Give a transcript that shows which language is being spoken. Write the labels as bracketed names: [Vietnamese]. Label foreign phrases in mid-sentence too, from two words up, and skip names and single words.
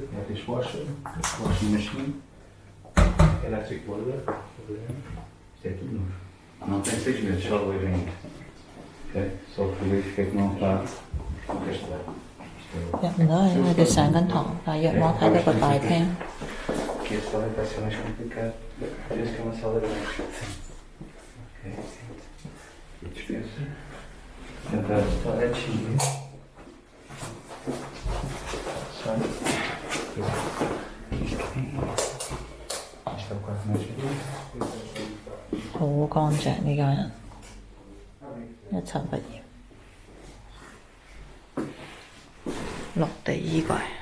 [English] We have dishwasher, washing machine, electric boiler. [Portuguese] Isto é tudo novo. Não tem 6 meses, só o ainda. Ok? Só o frigorífico é que não está encastelado. [Cantonese] 入唔到去，因為佢上緊堂，但係若我睇到個大廳。 [Portuguese] Aqui a sala vai ser mais complicada. Desde que é uma sala grande. Ok. E dispensa. Tentar toiletinho. Isto é o quarto mais bonito. [Cantonese] 好乾淨呢間人，一塵不染。落地衣櫃。